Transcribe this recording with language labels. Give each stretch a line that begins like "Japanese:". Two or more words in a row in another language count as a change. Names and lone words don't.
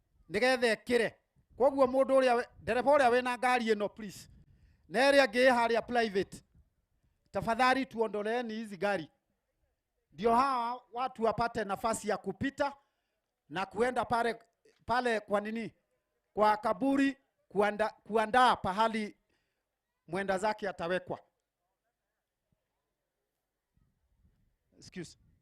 Kikuyu: nigetha ekire koguo mundu uria ndereba uria wina ngari ino please na area ngi haria private
Swahili: tafadhali tuondoleeni hizi gari ndio hawa watu wapate nafasi ya kupita na kuenda pale kwa nini kwa kaburi kuandaa pahali mwenda zake atawekwa.
English: Excuse.